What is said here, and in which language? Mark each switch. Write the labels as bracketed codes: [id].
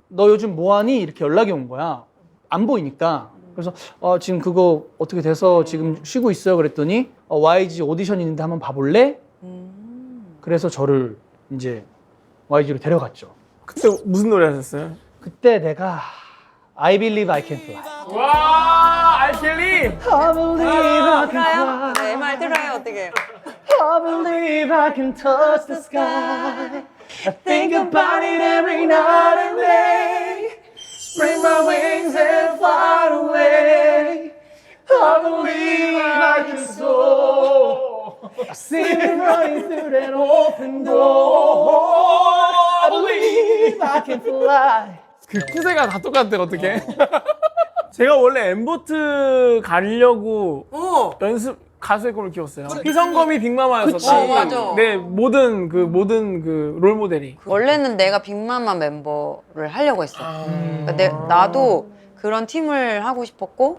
[ko] 너 요즘 뭐하니? 이렇게 연락이 온 거야. 안 보이니까. 그래서 지금 그거 어떻게 돼서 지금 쉬고 있어요. 그랬더니 YG 오디션 있는데 한번 봐볼래? 그래서 저를 이제 YG로 데려갔죠. 그때 무슨 노래 하셨어요? 그때 내가 I Believe I Can Fly. 와 알켈리 [en] I believe I can [ko] 들어요? 내 말 들어요 어떻게? [en] I believe I can touch the sky. I think about it every night and day. Spread my wings and fly away. I believe I can soar. I see it running through that open door. I believe I can fly. [ko] 그 쿠세가 다 똑같대 어떻게? 제가 원래 엠보트 가려고 연습 가수의 꿈을 키웠어요. 희성검이 빅마마였었다. 맞아. 네 모든 그 롤 모델이. 원래는 내가 빅마마 멤버를 하려고 했어. 그러니까 나도 그런 팀을 하고 싶었고